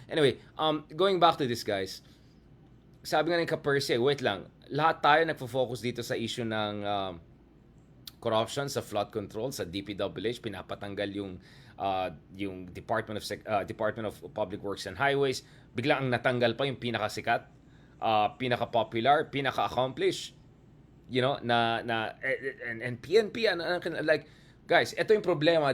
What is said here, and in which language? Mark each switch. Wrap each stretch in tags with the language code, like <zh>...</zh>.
<en>Anyway, going back to this, guys.</en> <tl>Sabi nga ni Ka-Percy, wait lang. Lahat tayo nagfo-focus dito sa issue ng corruption sa flood control, sa DPWH. Pinapatanggal yung Department of Public Works and Highways. Bigla ang natanggal pa yung pinakasikat, pinaka-popular, pinaka-accomplished.</tl> <en>You know, and PNP, like, guys,</en> <tl>ito yung problema.</tl>